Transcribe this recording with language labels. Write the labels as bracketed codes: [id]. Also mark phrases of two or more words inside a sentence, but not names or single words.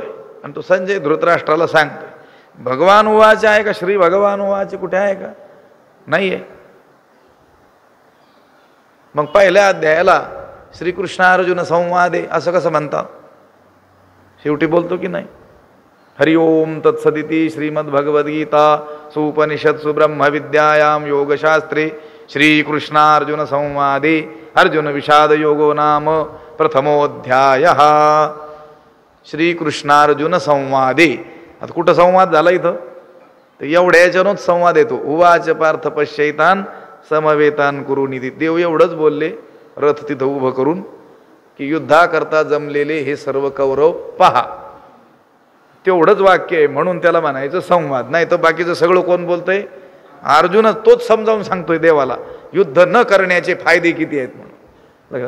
[mr] आणि तो संजय धृतराष्ट्राला सांगतोय. [sa] भगवान उवाच [mr] आहे का, [sa] श्री भगवान उवाच [mr] कुठे आहे का? नाहीये. मग पहिल्या अध्यायाला [sa] श्रीकृष्ण अर्जुन संवादे [mr] असं कसं म्हणतात? शेवटी बोलतो की नाही, [sa] हरि ओम तत्सदिति श्रीमद्भगवद्गीता सुपनिषत्सु ब्रह्मविद्यायां योगशास्त्रे श्रीकृष्णार्जुन संवादे अर्जुन विषाद योगो नाम प्रथमोऽध्यायः. श्रीकृष्णार्जुन संवादे. [mr] आता कुठं संवाद झाला इथं? तर एवढ्या याच्यानंच संवाद येतो. [sa] उवाच पार्थ पश्यैतान समवेतान कुरुनिधी. [mr] देव एवढंच बोलले रथ तिथं उभं करून की युद्धाकरता जमलेले हे सर्व कौरव पहा. तेवढंच वाक्य आहे, म्हणून त्याला म्हणायचं संवाद. नाही तर बाकीचं सगळं कोण बोलतंय? अर्जुनच. तोच समजावून सांगतोय देवाला युद्ध न करण्याचे फायदे किती आहेत म्हणून.